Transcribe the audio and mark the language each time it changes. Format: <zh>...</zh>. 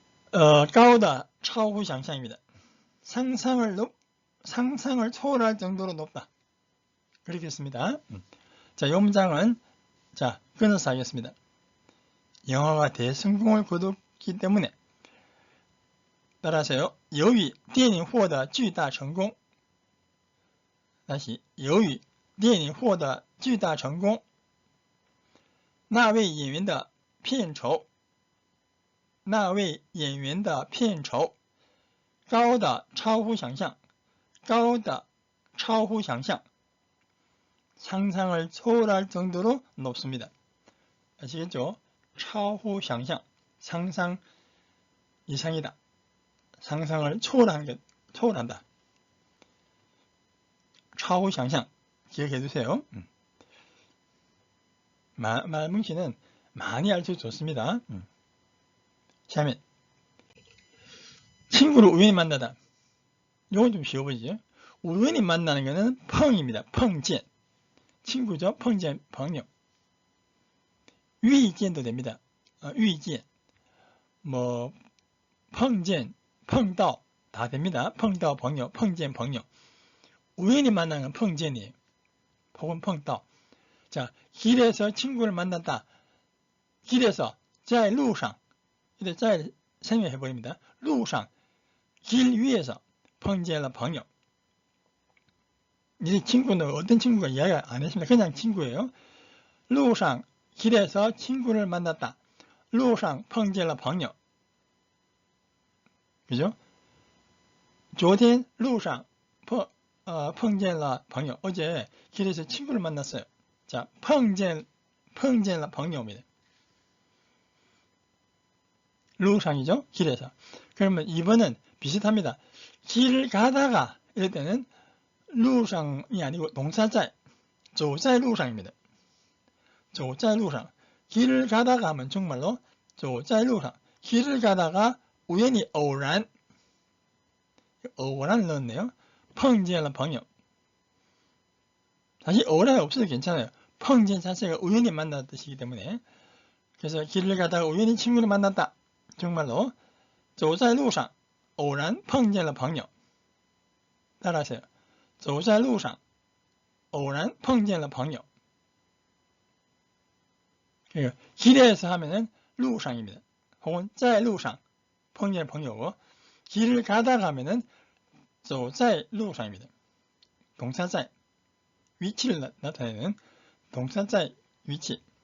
<ko>高的 차후 상상입니다. 상상을 초월할 정도로 높다. 그렇게 했습니다. 자, 이 문장은 자 끊어서 하겠습니다. 영화가 대성공을 거뒀기 때문에 따라하세요.</ko> <zh>由于电影获得巨大成功</zh> <ko>다시</ko> <zh>由于电影获得巨大成功，那位演员的片酬高的超乎想象，</zh> <ko>상상을 초월할 정도로 높습니다. 아시겠죠? 超乎想象, 상상 이상이다. 상상을 초월한다. 超乎想象 기억해 두세요. 말뭉치는 많이 알수 좋습니다. 다음에 친구를 우연히 만나다. 이건 좀 쉬워 보이죠? 우연히 만나는 것은 펑입니다. 펑见. 친구죠. 펑见, 朋友. 遇见도 됩니다. 遇见. 뭐 碰见, 碰到 다 됩니다.</ko> <zh>碰到朋友, 碰见朋友.</zh> <ko>우연히 만나는 건 碰见이에요. 혹은 碰到. 자, 길에서 친구를 만났다. 길에서</ko> <zh>在路上.</zh> <ko>이제 在 설명해 버립니다.</ko> <zh>路上,</zh> <ko>길 위에서</ko> <zh>碰见了朋友.</zh> <ko>이 친구는 어떤 친구가 이야기 안 했습니다. 그냥 친구예요. 路上, 길에서 친구를 만났다.</ko> <zh>路上碰见了朋友.</zh> <ko>그죠?</ko> <zh>昨天路上碰见了朋友.</zh> <ko>어제 길에서 친구를 만났어요. 자, 碰见了朋友입니다. 路上이죠? 길에서. 그러면 2번은 비슷합니다. 길을 가다가 이럴 때는 路上이 아니고 동사자에</ko> <zh>走在路上</zh> <ko>입니다.</ko> <zh>走在路上.</zh> <ko>길을 가다가 하면 정말로</ko> <zh>走在路上.</zh> <ko>길을 가다가 우연히偶然넣었네요.</ko> <zh>碰见了朋友.</zh> <ko>사실偶然이 없어도 괜찮아요. 碰见 자체가 우연히 만났다는 뜻이기 때문에. 그래서 길을 가다가 우연히 친구를 만났다. 정말로</ko> <zh>走在路上偶然碰见了朋友.</zh> <ko>따라하세요.</ko> <zh>走在路上偶然碰见了朋友.</zh> <ko>길에서 하면은 路上입니다. 혹은</ko> <zh>在路上碰见朋友.</zh> <ko>길을 가다가 하면은</ko> <zh>走在路上</zh> <ko>입니다. 동사자 위치를 나타내는 동사자 위치.</ko>